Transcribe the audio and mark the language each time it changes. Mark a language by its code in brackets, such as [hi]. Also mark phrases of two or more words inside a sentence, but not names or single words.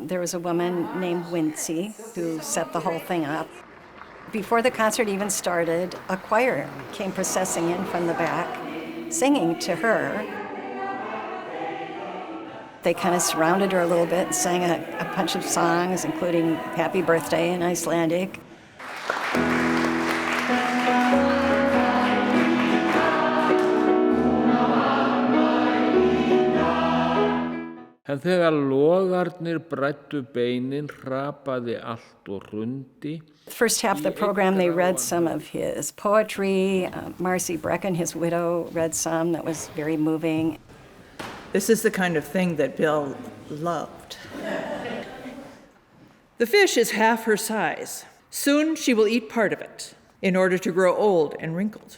[en] There was a woman named Wincy who set the whole thing up. Before the concert even started, a choir came processing in from the back, singing to her. They kind of surrounded her a little bit and sang a bunch of songs, including Happy Birthday in Icelandic. [is] En þegar logarnir bræddu beinin, hrapaði allt og hrundi. [en] The first half of the program, they read some of his poetry. Marcy Brecken, his widow, read some that was very moving. This is the kind of thing that Bill loved. The fish is half her size. Soon she will eat part of it in order to grow old and wrinkled.